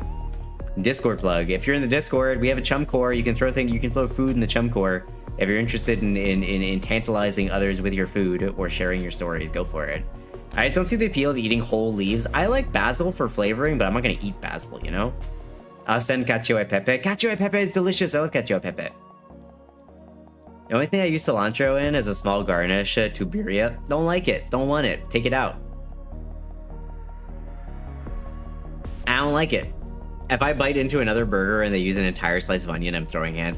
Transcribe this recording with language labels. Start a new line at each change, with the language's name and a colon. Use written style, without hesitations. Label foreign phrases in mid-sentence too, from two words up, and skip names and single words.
English: Discord plug. If you're in the Discord, we have a Chumcore. You can throw food in the Chumcore. If you're interested in tantalizing others with your food or sharing your stories, go for it. I just don't see the appeal of eating whole leaves. I like basil for flavoring, but I'm not gonna eat basil, you know? I'll send cacio e pepe. Cacio e pepe is delicious. I love cacio e pepe. The only thing I use cilantro in is a small garnish, tuberia. Don't like it. Don't want it. Take it out. I don't like it. If I bite into another burger and they use an entire slice of onion, I'm throwing hands.